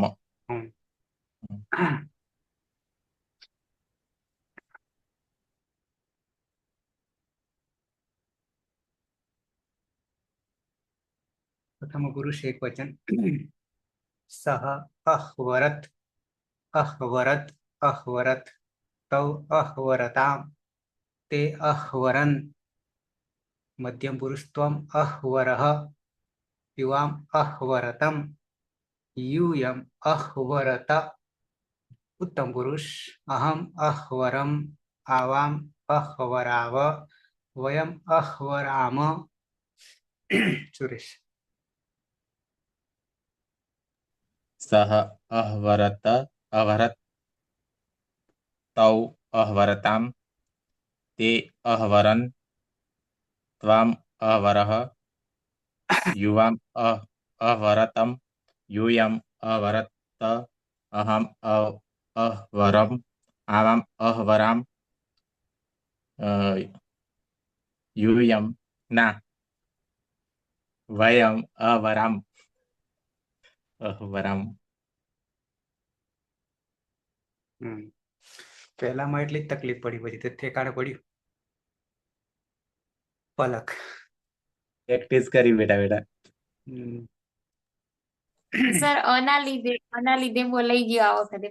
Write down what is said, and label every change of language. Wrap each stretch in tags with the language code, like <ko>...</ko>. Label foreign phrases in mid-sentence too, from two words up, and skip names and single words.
<sa>हम. प्रथम पुरुष एक वचन सः अह्वरत अह्वरत अह्वरत तौ अह्वरताम् ते अह्वरन् मध्यम पुरुष त्वम् अह्वरः युवाम् अह्वरतम् यूयम अह्वरत उत्तम पुरुष अहम अह्वरम आवाम अह्वराव वयम अह्वराम सुरेश सः अह्वरत अह्वरत तौ अह्वरताम् ते अह्वरन् त्वाम् अह्वरः युवाम् अह्वरतम् यूयम अवरत अहम अहवरम आवाम अहवराम यूयम ना वयम अवराम अहवराम.</sa> <gu>પહેલામાં એટલી જ તકલીફ પડી, પછી તે ઠેકાણે પડ્યું પલક. પ્રેક્ટિસ કરી બેટા બેટા. સર અના લીધે બોલાઈ ગયો આ વખતે.</gu>